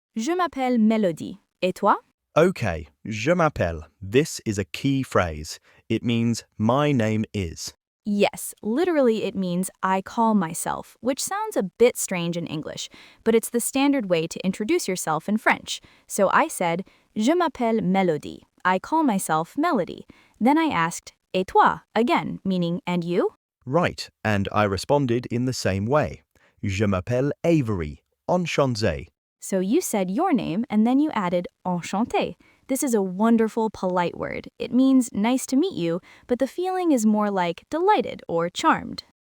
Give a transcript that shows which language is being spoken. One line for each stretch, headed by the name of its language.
French: Je m'appelle Melody. Et toi?
English: Okay,
French: je m'appelle.
English: This is a key phrase. It means my name is. Yes, literally it means I call myself, which sounds a bit strange in English, but it's the standard way to introduce yourself in French. So I said,
French: Je m'appelle Melody.
English: I call myself Melody. Then I asked,
French: Et toi?
English: Again, meaning and you? Right, and I responded in the same way.
French: Je m'appelle Avery. Enchanté.
English: So you said your name and then you added enchanté. This is a wonderful, polite word. It means nice to meet you, but the feeling is more like delighted or charmed.